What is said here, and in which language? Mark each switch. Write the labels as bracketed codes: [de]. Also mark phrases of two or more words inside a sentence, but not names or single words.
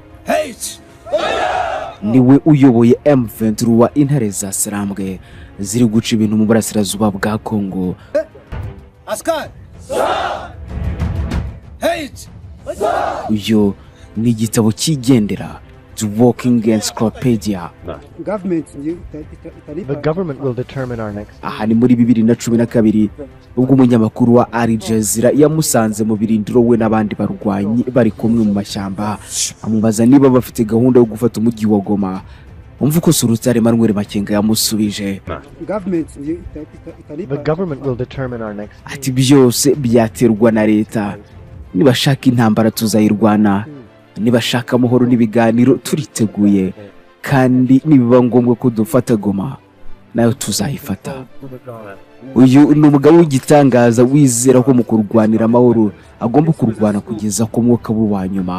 [rw] Niwe uyoboye M23 wa intare za Sarambwe ziri guca ibintu mu burasirazuba bwa Congo. Askari! Uyo ni igitabo kigendera The Walking Encyclopedia. [en] The government will determine our next. [rw] Aha ni muri 2012 ubwo umunyamakuru wa Al Jazeera yamusanze mu birindiro we n'abandi barwanyi bari kumwe mu mashyamba amubaza niba bafite gahunda yo gufata umujyi wa Goma. Umva ko Sultani Makenga yamusubije. [en] The government will determine our next. [rw] Ati byose byaterwa na leta. Nibashaka intambara tuzayirwana, nibashaka amahoro n'ibiganiro turiteguye, kandi nibiba ngombwa ko dufata Goma nayo tuzayifata. Uyu ni umugabo w'igitangaza wizera ko mu kurwanira amahoro agomba kurwana kugeza ku mwuka wa nyuma.